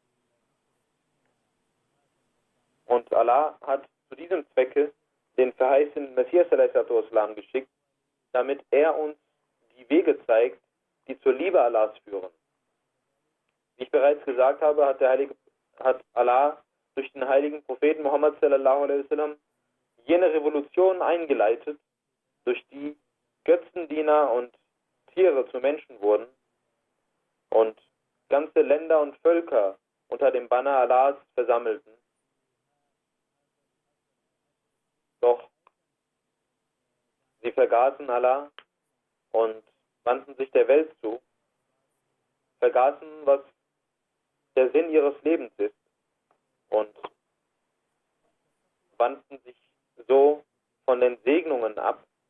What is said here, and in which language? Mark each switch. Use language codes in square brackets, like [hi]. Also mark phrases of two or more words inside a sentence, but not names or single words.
[de] Und Allah hat zu diesem Zwecke den verheißenen Messias [ar] صلى الله عليه وسلم [de] geschickt, damit er uns die Wege zeigt, die zur Liebe Allahs führen. Wie ich bereits gesagt habe, hat Allah durch den heiligen Propheten Muhammad [ar] صلى الله عليه وسلم [de] jene Revolution eingeleitet, durch die Götzendiener und Tiere zu Menschen wurden und ganze Länder und Völker unter dem Banner Allahs versammelten. Doch sie vergaßen Allah und wandten sich der Welt zu, vergaßen, was der Sinn ihres Lebens ist und wandten sich so von den Segnungen ab.